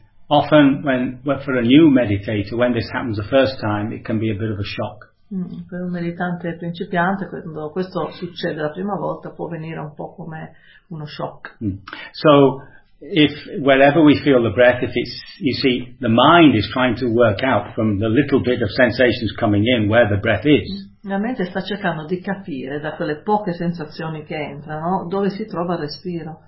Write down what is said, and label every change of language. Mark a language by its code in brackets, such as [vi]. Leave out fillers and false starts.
[en] Often when for a new meditator, when this happens the first time, it can be a bit of a shock. [it] Per un meditante principiante, quando questo succede la prima volta, può venire un po' come uno shock. [en] So if wherever we feel the breath, if it's, you see, the mind is trying to work out from the little bit of sensations coming in where the breath is. [it] La mente sta cercando di capire da quelle poche sensazioni che entrano dove si trova il respiro.